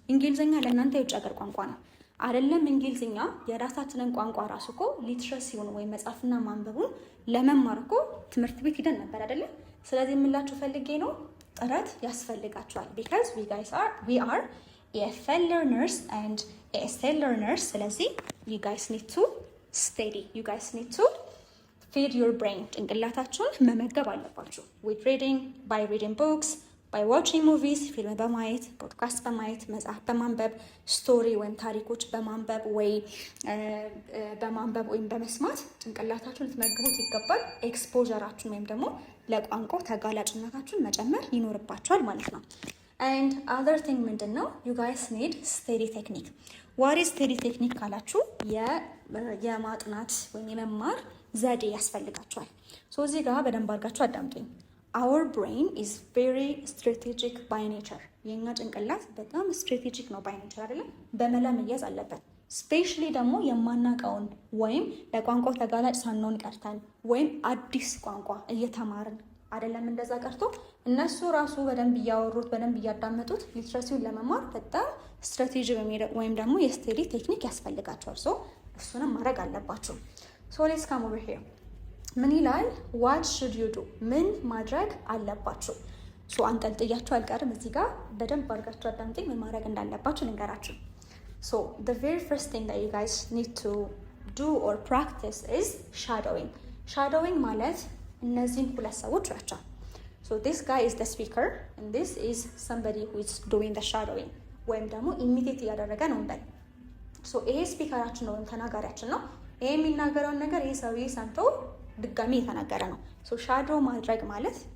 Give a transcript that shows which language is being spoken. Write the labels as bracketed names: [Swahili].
[Amharic] እንግሊዝኛ ለእናንተ የውጭ ሀገር ቋንቋ ነው አይደለም? እንግሊዝኛ የራሳችንን ቋንቋ ራሱ እኮ ሊትረሲውን ወይም መጻፍና ማንበቡን ለመማር እኮ ትምህርት ቤት ሂደን ነበር አይደለም? ስለዚህ የምላችሁ ፈልጌ ነው ጥረት ያስፈልጋችኋል [English] because we are EFL learners and ESL learners. [Amharic] ስለዚህ [English] you guys need to study, you guys need to feed your brain. [Amharic] ጭንቅላታችሁን መመገብ አለባችሁ [English] with reading, by reading books, by watching movies, [Amharic] ፊልም በማየት ፖድካስት በማየት መጽሐፍ በማንበብ ስቶሪ ወይም ታሪኮች በማንበብ ወይም በመስማት ጭንቅላታችሁን ልትመግቡት ይገባል። ኤክስፖዠራችሁን ወይም ደግሞ ለቋንቋው ተጋላጭነታችሁን መጨመር ይኖርባችኋል ማለት ነው። [English] and other thing [Amharic] ምንድን ነው? [English] you guys need steady technique. what is steady technique [Amharic] ካላችሁ የማጥናት ወይም የመማር ዘዴ ያስፈልጋችኋል። ሶ እዚህ ጋር በደንብ አድርጋችሁ አዳምጡኝ። [English] our brain is very strategic by nature. [Amharic] የኛ ጭንቅላት በጣም ስትራቴጂክ ነው by nature አይደለም? በመላ መያዝ አለበት። ስፔሻሊ ደግሞ የማናውቀውን ወይም ለቋንቋው ተጋላጭ ሳንሆን ቀርተን ወይም አዲስ ቋንቋ እየተማርን አይደለም እንደዛ ቀርቶ እነሱ ራሱ በደንብ እያወሩት በደንብ እያዳመጡት ሊትረሲውን ለመማር በጣም ስትራቴጂ ወይም ደግሞ የስቴዲ ቴክኒክ ያስፈልጋቸዋል። ሶ እሱንም ማድረግ አለባችሁ። ሶ [English] ሌትስ ካም ኦቨር ሂር [Amharic] ምን ይላል? [English] what should you do? [Amharic] ምን ማድረግ አለባችሁ? ሶ አንጠልጥያችሁ አልቀርም። እዚህ ጋር በደንብ አድርጋችሁ አዳምጡኝ። ምን ማድረግ እንዳለባችሁ ልንገራችሁ። ሶ [English] the very first thing that you guys need to do or practice is shadowing. [Amharic] shadowing ማለት እነዚህን ሁለት ሰዎች ናቸው። [English] so this guy is the speaker and this is somebody who is doing the shadowing [Amharic] ወይም ደግሞ ኢሚቴት እያደረገ ነው እንዳይ። [English] so [Amharic] ይሄ ስፒከራችን ነው ተናጋሪያችን ነው። ይሄ የሚናገረውን ነገር ይሄ ሰውዬ ሰምቶ ድጋሚ የተናገረ ነው። ሶ ሻዶ ማድረግ ማለት